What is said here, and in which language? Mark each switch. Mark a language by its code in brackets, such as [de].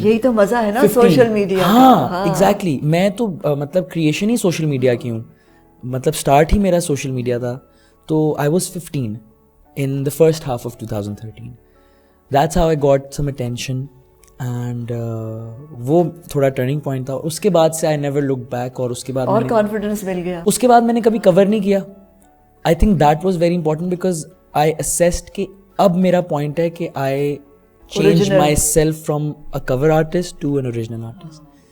[ur] یہی تو مزہ ہے نا سوشل میڈیا. ہاں ایگزیکٹلی. میں تو مطلب کریشن ہی سوشل میڈیا کی ہوں, مطلب اسٹارٹ ہی میرا سوشل میڈیا تھا. [en] تو I was 15 in the first half of 2013. That's how I got some attention. [ur] And وہ تھوڑا ٹرننگ پوائنٹ تھا. اس کے بعد سے [en] I never look back, [ur] اور اس کے بعد اور کانفیڈنس مل گیا. اس کے بعد میں نے کبھی کور نہیں کیا. [en] I think that was very important because I assessed [ur] کہ اب میرا پوائنٹ ہے کہ [en] I change myself from a cover artist to an original artist.